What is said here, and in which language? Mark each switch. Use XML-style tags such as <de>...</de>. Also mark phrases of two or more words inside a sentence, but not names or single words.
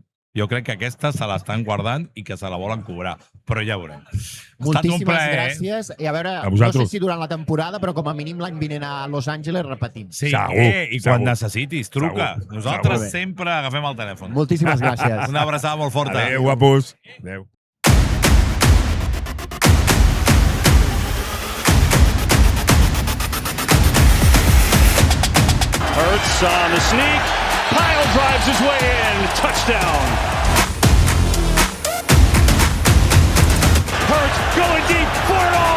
<ca>Jo crec que aquesta se l'estan guardant i que se la volen cobrar, però ja veurem. Moltíssimes gràcies. I a veure, no sé vosaltres. si durant la temporada, però com a mínim l'any vinent a Los Angeles repetim. Sí, Segur, i quan segur. necessitis, truca. Segur, Nosaltres segur. sempre agafem el telèfon. Moltíssimes gràcies. Una abraçada molt forta. Adéu, guapos. Adéu.</ca> <en>Hurts on the sneak. Pile drives his way in. Touchdown. Hurts going deep for it all.</en>